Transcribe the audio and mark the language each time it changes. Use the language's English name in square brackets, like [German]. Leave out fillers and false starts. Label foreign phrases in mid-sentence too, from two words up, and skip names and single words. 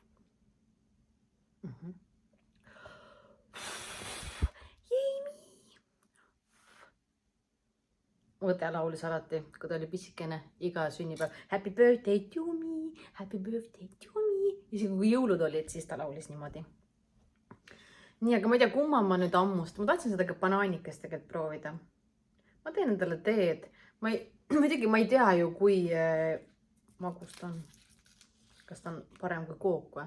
[Estonian] Võte laulis alati, kui ta oli pissikene, iga sünnipäev. [English] Happy birthday to me, happy birthday to me. [Estonian] Isegi kui jõulud olid, siis ta laulis niimoodi. Nii, aga ma ei tea, kumma ma nüüd ammust. Ma tahtsin seda ka banaanikest tegelikult proovida. Ma teen endale teed. Muidugi ma ei tea ju, kui magus ta on. Kas ta on parem kui kook või?